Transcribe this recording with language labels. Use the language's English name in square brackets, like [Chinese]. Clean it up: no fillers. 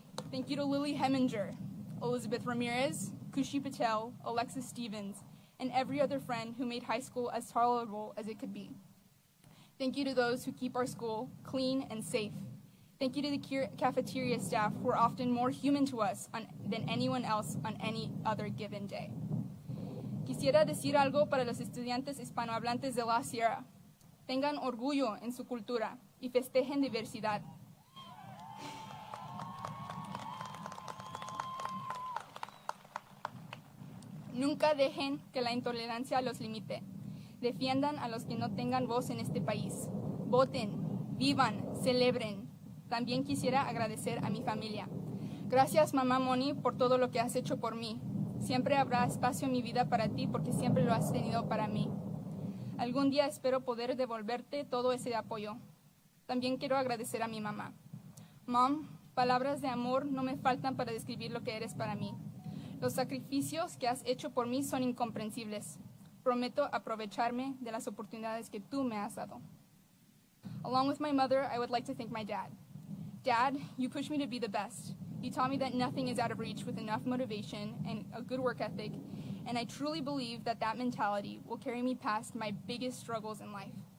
[English] Thank you to Lily Heminger, Elizabeth Ramirez, Kushi Patel, Alexis Stevens, and every other friend who made high school as tolerable as it could be. Thank you to those who keep our school clean and safe. Thank you to the cafeteria staff who are often more human to us than anyone else on any other given day. [Spanish] Quisiera decir algo para los estudiantes hispanohablantes de La Sierra. Tengan orgullo en su cultura y festejen diversidad. Nunca dejen que la intolerancia los limite. Defiendan a los que no tengan voz en este país. Voten, vivan, celebren. También quisiera agradecer a mi familia. Gracias, mamá Moni, por todo lo que has hecho por mí. Siempre habrá espacio en mi vida para ti porque siempre lo has tenido para mí. Algún día espero poder devolverte todo ese apoyo. También quiero agradecer a mi mamá. Mom, palabras de amor no me faltan para describir lo que eres para mí. Los sacrificios que has hecho por mí son incomprensibles. Prometo aprovecharme de las oportunidades que tú me has dado. [English] Along with my mother, I would like to thank my dad. Dad, you pushed me to be the best. You taught me that nothing is out of reach with enough motivation and a good work ethic, and I truly believe that that mentality will carry me past my biggest struggles in life.